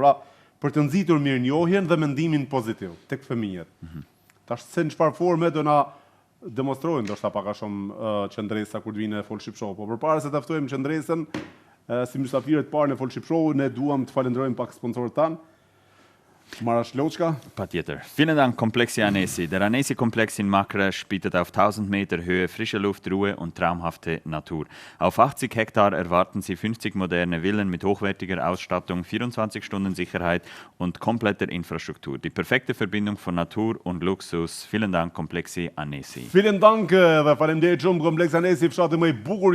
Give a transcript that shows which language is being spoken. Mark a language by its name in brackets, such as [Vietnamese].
[Albanian] Pra, për të nxitur mirënjohjen dhe mendimin pozitiv tek fëmijët. Tash se në çfarë forme do na demonstrojnë ndoshta pak a shumë qendresa kur të vinë në full ship show. Po përpara se të ftojmë qendresën si mysafirët parë në full ship show, ne duam të falenderojmë pak sponsorët tanë. Marash Loçka. Patjetër. [German] Vielen Dank Komplexi Anesi. Der Anesi-Komplex in Makresch bietet auf 1000 Meter Höhe frische Luft, Ruhe und traumhafte Natur. Auf 80 Hektar erwarten Sie 50 moderne Villen mit hochwertiger Ausstattung, 24 Stunden Sicherheit und kompletter Infrastruktur. Die perfekte Verbindung von Natur und Luxus. Vielen Dank Komplexi Anesi. Vielen Dank [Albanian] dhe faleminderit shumë Komplexi Anesi, fshati më i bukur.